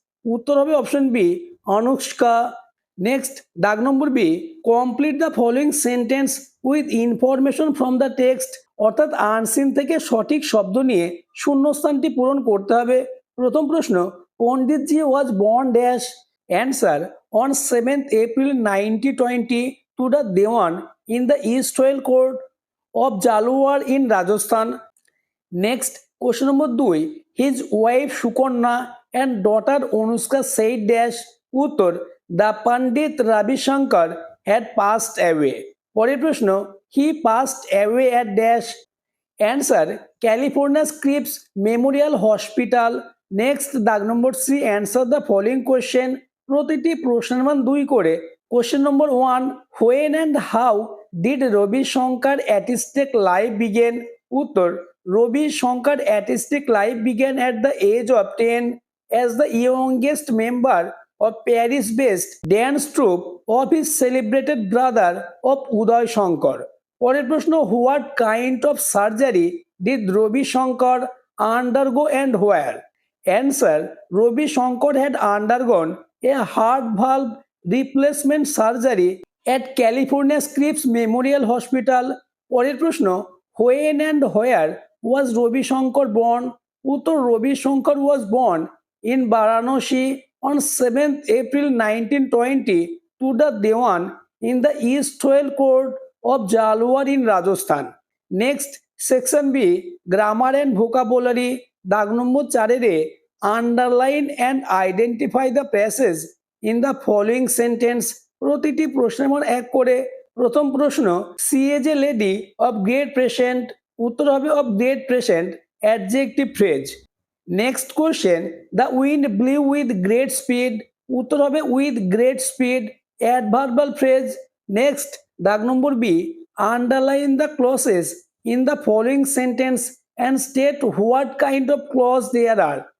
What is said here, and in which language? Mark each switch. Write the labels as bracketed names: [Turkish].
[Bangla] উত্তর হবে option B Anushka. [English] next, [Bangla] দাগ number B, [English] Complete the following sentence with information from the text. [Bangla] অর্থাৎ unseen থেকে সঠিক শব্দ নিয়ে শূন্যস্থানটি পূরণ করতে হবে। প্রথম প্রশ্ন, [English] Panditji was born dash? Answer, on 7th April 1920 to the Dewan in the East Royal Court of Jalwar in Rajasthan. Next, question number 2, his wife Sukarna and daughter Anushka said dash? [Bangla] উত্তর, [English] the Pandit Ravi Shankar had passed away. [Bangla] পরের প্রশ্ন, [English] he passed away at dash? Answer, California Scripps Memorial Hospital. Next, [Bangla] দাগ number C, [English] Answer the following question. [Bangla] প্রতিটি প্রশ্নের মান 2 করে। [English] Question number 1, when and how did Ravi Shankar artistic life begin? [Bangla] উত্তর, [English] Ravi Shankar artistic life begin at the age of 10 as the youngest member of Paris-based dance troupe of his celebrated brother of Uday Shankar. [Bangla] পরের প্রশ্ন, [English] What kind of surgery did Ravi Shankar undergo and where? Answer, Ravi Shankar had undergone a heart valve replacement surgery at California Scripps Memorial Hospital. [Bangla] পরের প্রশ্ন, [English] When and where was Ravi Shankar born? [Bangla] উত্তর, [English] Ravi Shankar was born in Varanasi on 7th April 1920 to the Dewan in the East Royal Court of Jalwar in Rajasthan. Next, section B, grammar and vocabulary. [Bangla] দাগ নম্বর 4-এ [English] underline and identify the passage in the following sentence. [Bangla] প্রতিটি প্রশ্নের মান 1 করে। প্রথম প্রশ্ন, [English] she is a lady of great patient? [Bangla] উত্তর হবে [English] of great patient adjective phrase. Next question, the wind blew with great speed? [Bangla] উত্তর হবে [English] With great speed adverbial phrase. Next, [Bangla] দাগ number B, [English] Underline the clauses in the following sentence and state what kind of clause there are?